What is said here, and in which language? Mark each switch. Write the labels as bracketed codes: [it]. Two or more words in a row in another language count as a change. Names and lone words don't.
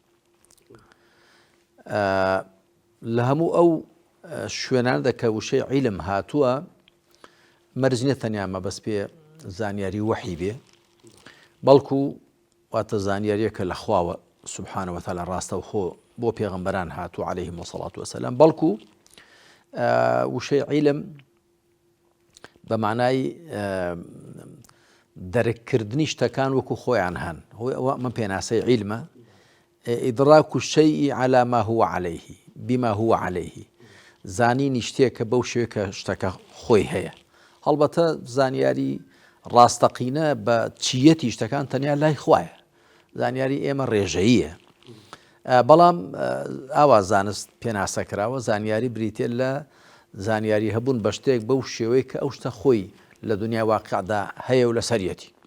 [ckb] لە هەموو ئەو شوێناندا کە وشەی عیلم هاتووە مەرج نییە تەنیا مەبەست پێ زانیاری وەحی بێ، بەڵکو واتە زانیاریەکە لە خواوە [ar] سوبحانەهو وەتەعالە [ckb] ڕاستەوخۆ بۆ پێغەمبەران هاتووە [ar] عەلەیهیمو السەڵات وەسەلام، [ckb] بەڵکو وشەی عیلم بە معنای دەرککردنی شتەکان وەکو خۆیان هەن. ئەوە من پێناسەی عیلمە، [ar] ئیدراک الشەیء عەلی ما هو عەلەیه بما هو عەلەیه، [ckb] زانینی شتێکە بەو شێوەیە کە شتەکە خۆی هەیە. هەڵبەتە زانیاری ڕاستەقینە بە چیەتی شتەکان تەنیا لای خوایە، زانیاری ئێمە ڕێژەییە، بەڵام ئاوا زانست پێناسەکراوە زانیاری بریتێ لە زانیاری هەبوون بە شتێک بەو شێوەیە کە ئەو شتە خۆی لە دنیای واقعدا هەیە و لەسەریەتی.